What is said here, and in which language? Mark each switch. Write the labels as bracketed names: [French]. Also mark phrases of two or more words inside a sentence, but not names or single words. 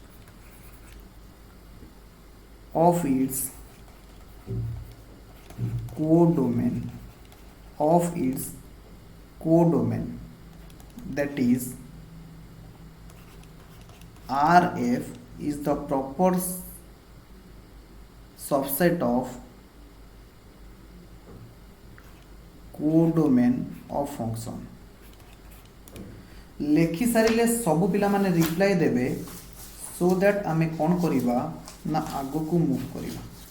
[English] of its codomain that is RF is the proper subset of codomain of function. [Odia] ଲେଖି ସାରେ ସବୁ ପିଲା ମାନେ ରିପ୍ଲାଇ ଦେବେ [English] so that [Odia] ଆମେ କଣ କରିବା ନା ଆଗ କୁ ମୁଭ କରିବା.